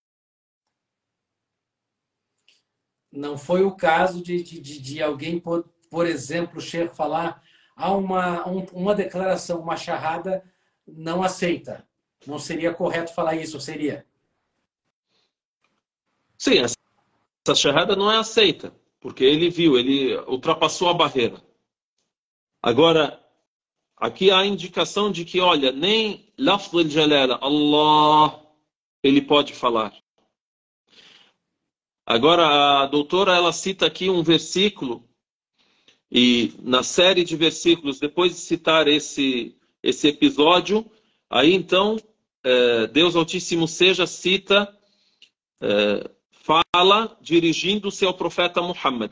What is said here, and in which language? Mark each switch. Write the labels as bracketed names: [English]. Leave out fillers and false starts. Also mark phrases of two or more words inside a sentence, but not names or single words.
[Portuguese] Não foi o caso de alguém, por exemplo, o chefe falar uma declaração, uma charrada não aceita. Não seria correto falar isso, seria? Sim, essa charrada não é aceita, porque ele viu, ele ultrapassou a barreira. Agora, aqui há a indicação de que, olha, nem [Arabic] لفظ الجلالة, [Portuguese] Allah, ele pode falar. Agora, a doutora, ela cita aqui um versículo, e na série de versículos, depois de citar esse episódio, aí então, Deus Altíssimo seja, cita, fala dirigindo-se ao profeta Muhammad.